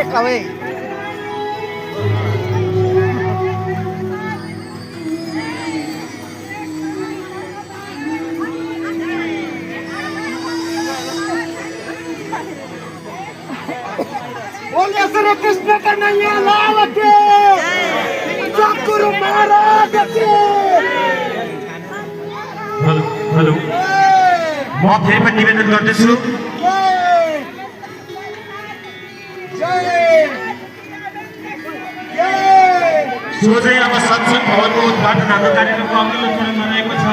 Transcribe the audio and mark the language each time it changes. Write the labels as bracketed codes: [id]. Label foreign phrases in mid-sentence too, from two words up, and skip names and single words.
[en] take away. [hi] बोलिए श्री कृष्ण कन्हैया लाल की सद्गुरु महाराज की। [ne] हेलो म फेरि पनि निवेदन गर्दैछु सोझै अब सत्संग भवनको उद्घाटन हाम्रो कार्यक्रमको अघिल्लो चरणमा रहेको छ।